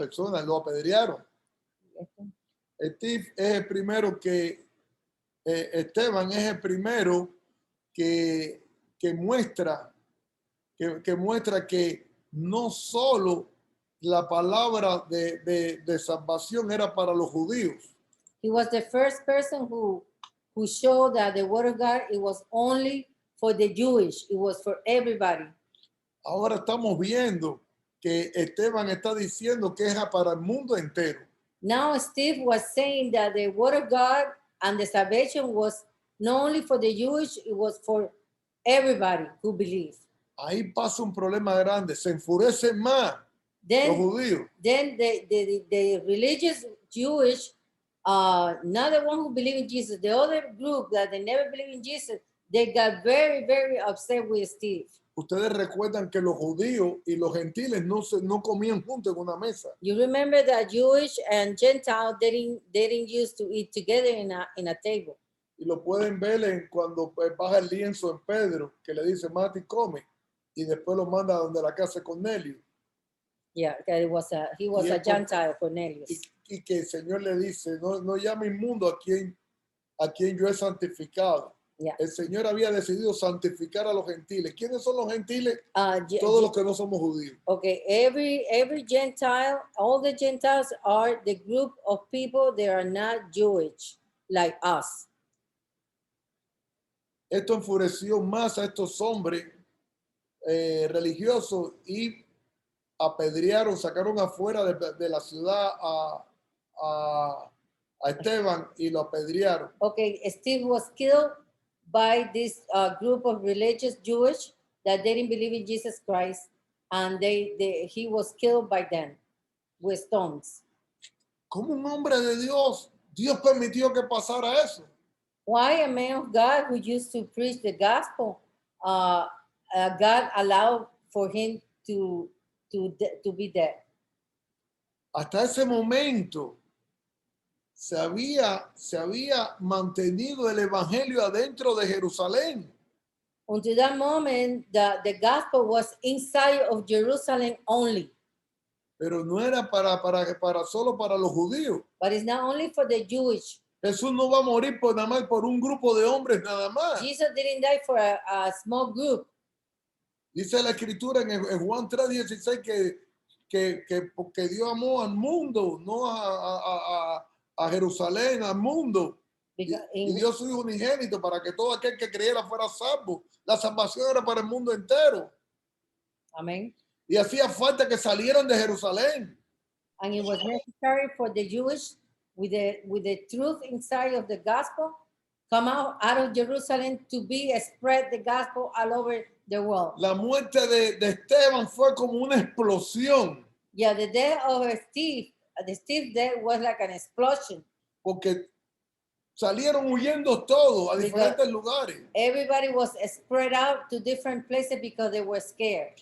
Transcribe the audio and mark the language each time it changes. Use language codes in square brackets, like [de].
[es] Las personas lo apedrearon. Steve es el primero Esteban es el primero que muestra que no solo la palabra de salvación era para los judíos. [en] He was the first person who showed that the word of God, it was only for the Jewish, it was for everybody. [es] Ahora estamos viendo que Esteban está diciendo que es para el mundo entero. [en] Now Steve was saying that the word of God and the salvation was not only for the Jewish, it was for everybody who believes. [es] Ahí pasa un problema grande, se enfurecen más los judíos. [en] Then the religious Jewish, not the one who believe in Jesus, the other group that they never believe in Jesus, they got very, very upset with Steve. [es] Ustedes recuerdan que los judíos y los gentiles no comían juntos en una mesa. [en] You remember that Jewish and Gentile didn't used to eat together in a table. [es] Y lo pueden ver cuando baja el lienzo en Pedro, que le dice, mate y come, y después lo manda a donde la casa de Cornelio. [en] Yeah, he was a Gentile, Cornelius. [es] Y que el Señor le dice, no llame inmundo a quien yo he santificado. [en] Yeah. [es] El Señor había decidido santificar a los gentiles. ¿Quiénes son los gentiles? Todos los que no somos judíos. [en] Okay, every Gentile, all the Gentiles are the group of people that are not Jewish, like us. [es] Esto enfureció más a estos hombres religiosos y apedrearon, sacaron afuera de la ciudad a Esteban y lo apedrearon. [en] Okay, Steve was killed by this group of religious Jewish that didn't believe in Jesus Christ, and he was killed by them with stones. [es] Como un hombre de Dios, Dios permitió que pasara eso. [en] Why a man of God who used to preach the gospel, God allowed for him to be dead? [es] Hasta ese momento se había mantenido el evangelio adentro de Jerusalén. [en] Until that moment, the gospel was inside of Jerusalem only. [es] Pero no era solo para los judíos. [en] But it's not only for the Jewish. [es] Jesús no va a morir nada más por un grupo de hombres nada más. [en] Jesus didn't die for a small group. [es] Dice la escritura en Juan 3:16 que Dios amó al mundo, no a Jerusalén, al mundo. Y dio su hijo unigénito para que todo aquel que creyera fuera salvo. La salvación era para el mundo entero. [en] Amen. [es] Y hacía falta que salieran de Jerusalén. [en] And it was necessary for the Jewish, with the truth inside of the gospel, come out of Jerusalem to spread the gospel all over the world. [es] La muerte de Esteban fue como una explosión. [en] Yeah, the death of Steve, death was like an explosion. [es] Porque salieron huyendo todos a diferentes lugares. [en] Everybody was spread out to different places because they were scared.